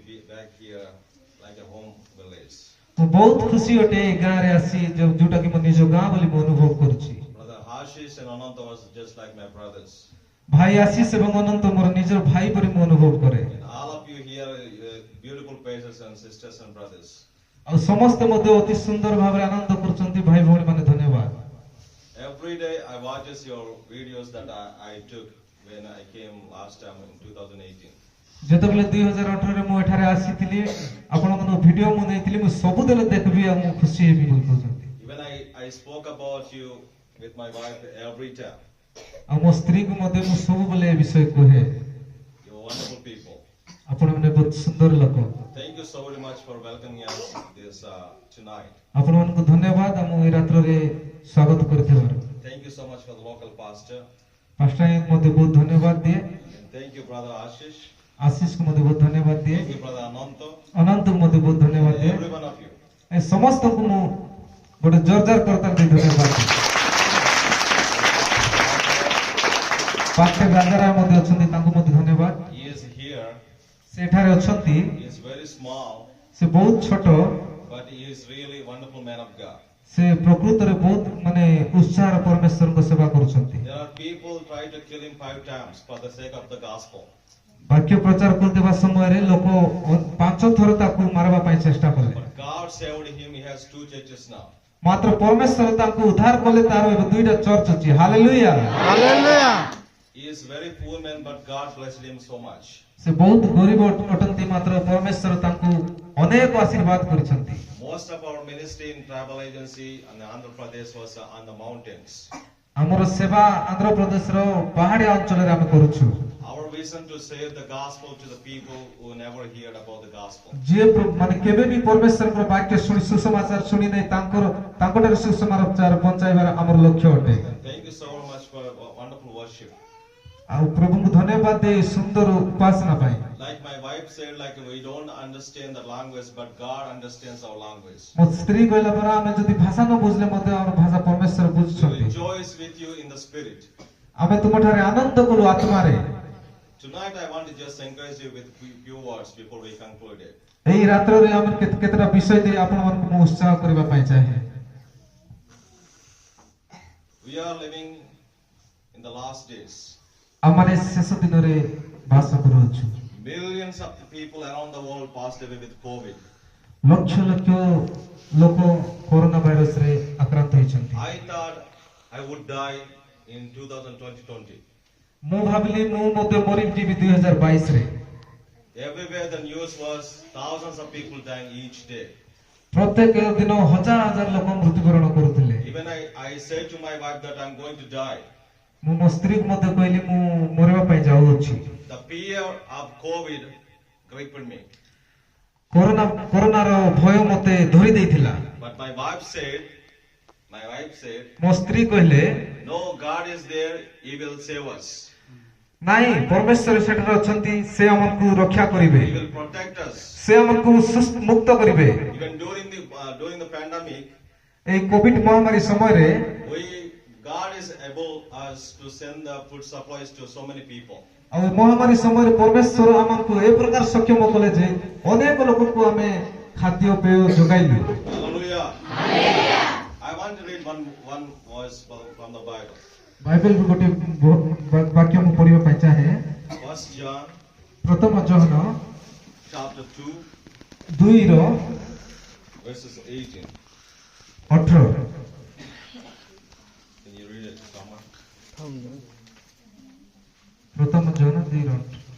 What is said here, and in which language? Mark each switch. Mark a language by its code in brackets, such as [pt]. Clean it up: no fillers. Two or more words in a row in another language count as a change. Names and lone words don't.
[en] back here like a home village. [or] ମୁଁ ବହୁତ ଖୁସି ଅଟେ ଏ ଗାଁରେ ଆସି ଯୋଉଟା କି ମୁଁ ନିଜ ଗାଁ ବୋଲି ମୁଁ ଅନୁଭବ କରୁଛି। [en] Brother Ashish and Ananta was just like my brothers. [or] ଭାଇ ଆଶିଷ ଏବଂ ଅନନ୍ତ ମୋର ନିଜର ଭାଇ ପରି ମୁଁ ଅନୁଭବ କରେ। [en] And all of you here, beautiful faces and sisters and brothers. [or] ଆଉ ସମସ୍ତେ ମଧ୍ୟ ଅତି ସୁନ୍ଦର ଭାବରେ ଆନନ୍ଦ କରୁଛନ୍ତି ଭାଇ ଭଉଣୀ ମାନେ ଧନ୍ୟବାଦ। [en] Every day I watches your videos that I took when I came last time in 2018. [or] ଯେତେବେଳେ 2018 ରେ ମୁଁ ଏଠାରେ ଆସିଥିଲି ଆପଣଙ୍କ ଭିଡିଓ ମୁଁ ନେଇଥିଲି ମୁଁ ସବୁଦିନ ଦେଖିବି ଆଉ ମୁଁ ଖୁସି ହେବି ବୋଲି କହୁଛନ୍ତି। [en] Even I spoke about you with my wife every time. [or] ଆଉ ମୋ ସ୍ତ୍ରୀକୁ ମଧ୍ୟ ମୁଁ ସବୁବେଳେ ଏ ବିଷୟ କୁହେ। [en] You're wonderful people. [or] ଆପଣମାନେ ବହୁତ ସୁନ୍ଦର ଲୋକ। [en] Thank you so very much for welcoming us this tonight. [or] ଆପଣମାନଙ୍କୁ ଧନ୍ୟବାଦ ଆମ ଏ ରାତ୍ରରେ ସ୍ୱାଗତ କରିଥିବାରୁ। [en] Thank you so much for the local pastor. [or] ପାଷ୍ଟରଙ୍କୁ ମଧ୍ୟ ବହୁତ ଧନ୍ୟବାଦ ଦିଏ। [en] And thank you brother Ashish. [or] ଆଶିଷକୁ ମଧ୍ୟ ବହୁତ ଧନ୍ୟବାଦ ଦିଏ। [en] Thank you brother Ananta. [or] ଅନନ୍ତକୁ ମଧ୍ୟ ବହୁତ ଧନ୍ୟବାଦ ଦିଏ। [en] Every one of you. [or] ଏ ସମସ୍ତଙ୍କୁ ମୁଁ ଗୋଟେ ଜୋରଦାର କରତାଲ ଦେଇ ଧନ୍ୟବାଦ ଦିଏ। ପାଷ୍ଟର ରାଜାରାୟ ମଧ୍ୟ ଅଛନ୍ତି ତାଙ୍କୁ ମଧ୍ୟ ଧନ୍ୟବାଦ। [en] He is here. [or] ସେ ଏଠାରେ ଅଛନ୍ତି। [en] He is very small, [or] ସେ ବହୁତ ଛୋଟ [en] but he is really a wonderful man of God. [or] ସେ ପ୍ରକୃତରେ ବହୁତ ମାନେ ଉତ୍ସାହର ପରମେଶ୍ୱରଙ୍କ ସେବା କରୁଛନ୍ତି। [en] There are people try to kill him 5 times for the sake of the gospel. [or] ବାକ୍ୟ ପ୍ରଚାର କରୁଥିବା ସମୟରେ ଲୋକ 5 ଥର ତାକୁ ମାରିବା ପାଇଁ ଚେଷ୍ଟା କଲେ। [en] But God saved him. He has 2 churches now. [or] ମାତ୍ର ପରମେଶ୍ୱର ତାଙ୍କୁ ଉଦ୍ଧାର କଲେ ତାର ଏବେ 2ଟା ଚର୍ଚ୍ଚ ଅଛି। ହାଲେଲୁୟା [en] Hallelujah. He is very poor man, but God blessed him so much. [or] ସେ ବହୁତ ଗରିବ ଅଟନ୍ତି ମାତ୍ର ପରମେଶ୍ୱର ତାଙ୍କୁ ଅନେକ ଆଶୀର୍ବାଦ କରିଛନ୍ତି। [en] Most of our ministry in travel agency and Andhra Pradesh was on the mountains. [or] ଆମର ସେବା ଆନ୍ଧ୍ରପ୍ରଦେଶର ପାହାଡ଼ିଆ ଅଞ୍ଚଳରେ ଆମେ କରୁଛୁ। [en] Our vision to share the gospel to the people who never heard about the gospel. [or] ଯିଏ ମାନେ କେବେ ବି ପରମେଶ୍ୱରଙ୍କର ବାକ୍ୟ ଶୁଣି ସୁସମାଚାର ଶୁଣି ନାହିଁ ତାଙ୍କଠାରୁ ସୁସମାଚାର ପହଞ୍ଚାଇବାର ଆମର ଲକ୍ଷ୍ୟ ଅଟେ। [en] And thank you so much for wonderful worship. [or] ଆଉ ପ୍ରଭୁଙ୍କୁ ଧନ୍ୟବାଦ ଦେଇ ସୁନ୍ଦର ଉପାସନା ପାଇଁ। [en] Like my wife said, like we don't understand the language, but God understands our language. [or] ମୋ ସ୍ତ୍ରୀ କହିଲା ପରା ଆମେ ଯଦି ଭାଷା ନ ବୁଝିଲେ ମଧ୍ୟ ଆମର ଭାଷା ପରମେଶ୍ୱର [en] We [or] ବୁଝୁଛନ୍ତି। [en] rejoice with you in the spirit. [or] ଆମେ ତୁମଠାରେ ଆନନ୍ଦ କରୁ ଆତ୍ମାରେ। [en] Tonight I want to just encourage you with few words before we conclude it. [or] ଏହି ରାତ୍ରରେ ଆମେ କେତେଟା ବିଷୟ ଦେଇ ଆପଣମାନଙ୍କୁ ମୁଁ ଉତ୍ସାହ କରିବା ପାଇଁ ଚାହେଁ। [en] We are living in the last days. [or] ଆମମାନେ ଶେଷ ଦିନରେ ବାସ କରୁଅଛୁ। [en] Millions of people around the world passed away with COVID. [or] ଲକ୍ଷ ଲକ୍ଷ ଲୋକ କରୋନା ଭାଇରସରେ ଆକ୍ରାନ୍ତ ହୋଇଛନ୍ତି। [en] I thought I would die in 2020. [or] ମୁଁ ଭାବିଲି ମୁଁ ମଧ୍ୟ ମରିଯିବି 2022 ରେ। [en] Everywhere the news was thousands of people dying each day. [or] ପ୍ରତ୍ୟେକ ଦିନ ହଜାର ହଜାର ଲୋକ ମୃତ୍ୟୁବରଣ କରୁଥିଲେ। [en] Even I said to my wife that I'm going to die. [or] ମୁଁ ମୋ ସ୍ତ୍ରୀକୁ ମଧ୍ୟ କହିଲି ମୁଁ ମରିବା ପାଇଁ ଯାଉଅଛି। [en] The fear of COVID gripped me. [or] କରୋନାର ଭୟ ମୋତେ ଧରି ଦେଇଥିଲା। [en] But my wife said, [or] ମୋ ସ୍ତ୍ରୀ କହିଲେ [en] no, God is there, He will save us. [or] ନାଇଁ ପରମେଶ୍ୱର ସେଠାରେ ଅଛନ୍ତି ସେ ଆମକୁ ରକ୍ଷା କରିବେ। [en] He will protect us. [or] ସେ ଆମକୁ ମୁକ୍ତ କରିବେ। [en] Even during the pandemic, [or] ଏହି କୋଭିଡ ମହାମାରୀ ସମୟରେ [en] God is able us to send the food supplies to so many people. [or] ଆଉ ମହାମାରୀ ସମୟରେ ପରମେଶ୍ୱର ଆମକୁ ଏ ପ୍ରକାର ସକ୍ଷମ କଲେ ଯେ ଅନେକ ଲୋକଙ୍କୁ ଆମେ ଖାଦ୍ୟ ପେୟ ଯୋଗାଇଲୁ। [en] Hallelujah. I want to read one verse from the Bible. [or] ବାଇବେଲରୁ ଗୋଟେ ବାକ୍ୟ ମୁଁ ପଢିବା ପାଇଁ ଚାହେଁ। [en] 1 John [or] ପ୍ରଥମ ଜହନ [en] chapter 2 [or] 2ର [en] verses 18. [or] 18। [en] Can you read it, someone? [or] ପ୍ରଥମ ଜହନ 2ର 18।